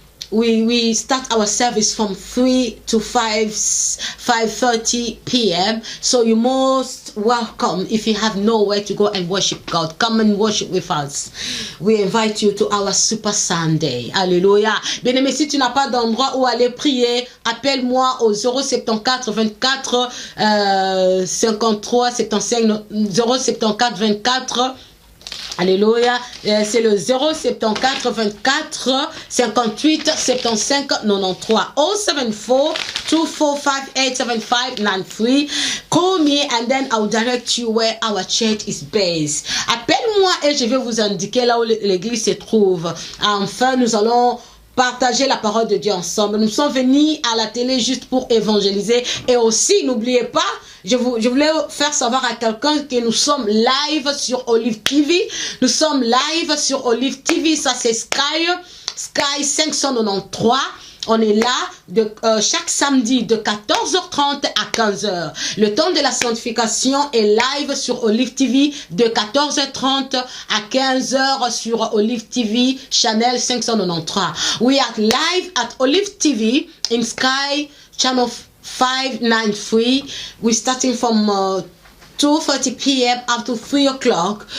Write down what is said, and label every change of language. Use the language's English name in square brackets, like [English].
[English] We start our service from 3 to 5:30 p.m. So you're most welcome. If you have nowhere to go and worship God, come and worship with us. We invite you to our Super Sunday. [French] Alléluia. Bien aimé, si tu n'as pas d'endroit où aller prier, appelle-moi au 074 24 53 75 074 24 Alléluia. C'est le 074 24 58 75 93. 074 2458 7593. [English] Call me and then I'll direct you where our church is based. [French] Appelle-moi et je vais vous indiquer là où l'église se trouve. Enfin, nous allons partager la parole de Dieu ensemble. Nous sommes venus à la télé juste pour évangéliser. Et aussi, n'oubliez pas, je voulais faire savoir à quelqu'un que nous sommes live sur Olive TV. Nous sommes live sur Olive TV. Ça, c'est Sky 593. On est là chaque samedi de 14h30 à 15h. Le temps de la sanctification est live sur Olive TV de 14h30 à 15h sur Olive TV Channel 593. [English] We are live at Olive TV in Sky Channel 593. We're starting from 2:30 p.m. up to 3 o'clock.